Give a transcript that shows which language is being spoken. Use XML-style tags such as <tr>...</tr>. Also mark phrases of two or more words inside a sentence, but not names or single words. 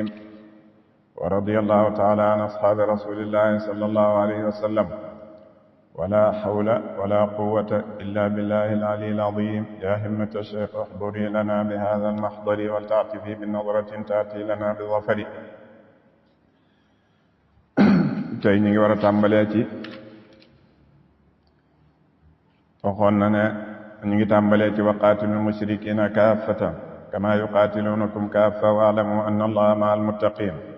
<ar>ورضي الله تعالى عن أصحاب رسول الله صلى الله عليه وسلم. ولا حول ولا قوة إلا بالله العلي العظيم. يا همة الشيخ احضري لنا بهذا المحضر ولتعطفي بنظرة تأتي لنا بظفر.</ar> <wo>tey ñu ngi war a tàmbalee ci waxoon na ne ñu ngi tàmbalee ci</wo> <ar>وقاتلوا المشركين كافة كما يقاتلونكم كافة واعلموا أن الله مع المتقين.</ar>